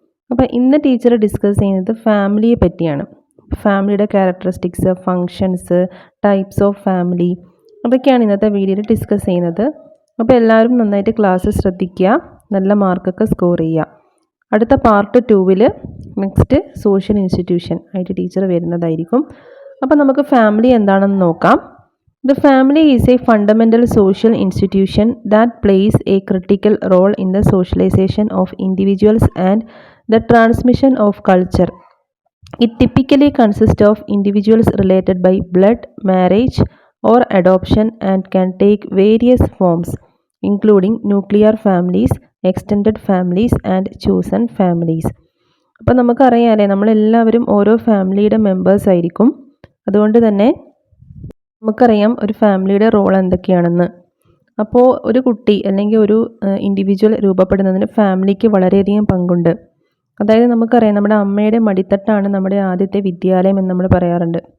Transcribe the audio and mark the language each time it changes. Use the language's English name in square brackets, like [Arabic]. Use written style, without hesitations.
[Malayalam] അപ്പോൾ ഇന്ന് teacher discuss ചെയ്യുന്നത് ഫാമിലിയെ പറ്റിയാണ്. ഫാമിലിയുടെ characteristics, functions, types of family, അതൊക്കെയാണ് ഇന്നത്തെ വീഡിയോയിൽ ഡിസ്കസ് ചെയ്യുന്നത്. അപ്പോൾ എല്ലാവരും നന്നായിട്ട് ക്ലാസ് ശ്രദ്ധിക്കുക, നല്ല മാർക്കൊക്കെ സ്കോർ ചെയ്യുക. അടുത്ത പാർട്ട് 2-ൽ നെക്സ്റ്റ് സോഷ്യൽ ഇൻസ്റ്റിറ്റ്യൂഷൻ ആയിട്ട് ടീച്ചർ വരുന്നതായിരിക്കും. അപ്പോൾ നമുക്ക് ഫാമിലി എന്താണെന്ന് നോക്കാം. [English] The family is a fundamental social institution that plays a critical role in the socialization of individuals and the transmission of culture. It typically consists of individuals related by blood, marriage, or adoption and can take various forms, including nuclear families, extended families, and chosen families. [Malayalam] അപ്പോൾ നമുക്കറിയാമല്ലേ, നമ്മളെല്ലാവരും ഓരോ ഫാമിലിയുടെ members ആയിരിക്കും. അതുകൊണ്ട് തന്നെ നമുക്കറിയാം ഒരു ഫാമിലിയുടെ റോൾ എന്തൊക്കെയാണെന്ന്. അപ്പോൾ ഒരു കുട്ടി അല്ലെങ്കിൽ ഒരു ഇൻഡിവിജ്വൽ രൂപപ്പെടുന്നതിന് ഫാമിലിക്ക് വളരെയധികം പങ്കുണ്ട്. അതായത് നമുക്കറിയാം, നമ്മുടെ അമ്മയുടെ മടിത്തട്ടാണ് നമ്മുടെ ആദ്യത്തെ വിദ്യാലയം എന്ന് നമ്മൾ പറയാറുണ്ട്.